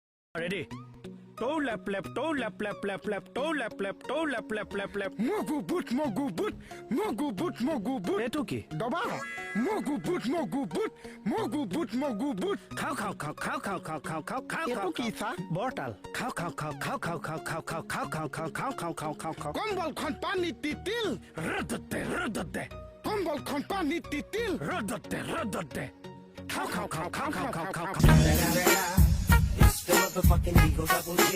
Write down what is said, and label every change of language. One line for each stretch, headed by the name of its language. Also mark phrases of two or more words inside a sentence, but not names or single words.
English: Ready? Toe lap lap, toe lap lap lap lap, toe lap lap, toe lap lap lap lap. Mogu boot, mogu boot, mogu boot, mogu boot.
Assamese: এটো কি? Doba. Mogu boot, mogu boot, mogu boot, mogu boot. খাও খাও খাও খাও খাও খাও খাও খাও খাও এটো কি সা? বৰতাল খাও খাও খাও খাও খাও খাও খাও খাও খাও খাও খাও খাও খাও খাও খাও খাও কম্বল খন পানি তিতিল ৰদতে ৰদতে কম্বল খন পানি তিতিল ৰদতে ৰদতে খাও খাও খাও খাও খাও খাও খাও খাও
English: It's the motherfucking Eagle Double G.